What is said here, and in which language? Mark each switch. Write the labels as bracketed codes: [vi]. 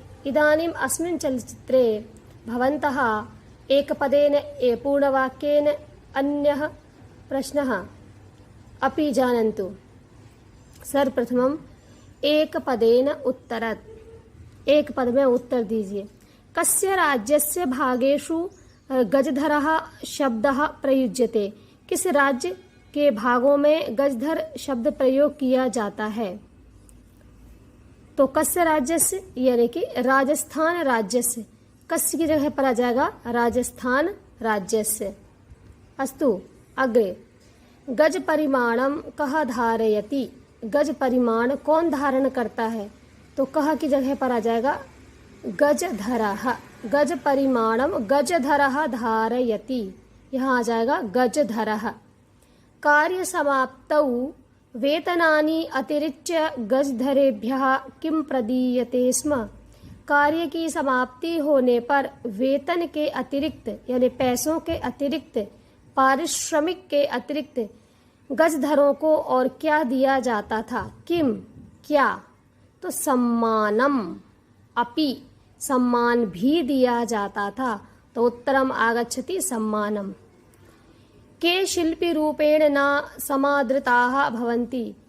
[sa] इदानीम् अस्मिन् चलच्चित्रे भवन्तः एकपदेन पूर्णवाक्येन अन्यः प्रश्नः अपि जानन्तु। सर्वप्रथमम् एक पदेन उत्तरत्। [hi] एक पद में उत्तर दीजिए। [sa] कस्य राज्यस्य भागेषु गजधरः शब्दः प्रयुज्यते? [hi] किस राज्य के भागों में गजधर शब्द प्रयोग किया जाता है? तो [sa] कस्य राज्यस्य [hi] यानी कि राजस्थान राज्यस्य। कस्य की जगह पर आ जाएगा राजस्थान राज्यस्य। [sa] अस्तु अग्रे। गज परिमाणम कः धारयति? [hi] गज परिमाण कौन धारण करता है? तो कह की जगह पर आ जाएगा गजधरः। [sa] गज परिमाणम गजधरः धारयति। [hi] यहाँ आ जाएगा गजधरः। [sa] कार्य समाप्तौ वेतनानि अतिरिच्य गजधरेभ्यः किं प्रदीयते स्म? [hi] कार्य की समाप्ति होने पर वेतन के अतिरिक्त यानी पैसों के अतिरिक्त, पारिश्रमिक के अतिरिक्त गजधरों को और क्या दिया जाता था? किम क्या? तो [sa] सम्मानम अपि [hi] सम्मान भी दिया जाता था। [sa] तो उत्तरम आगच्छति सम्मानम। के शिल्पी रूपेण न समादृताः भवन्ति?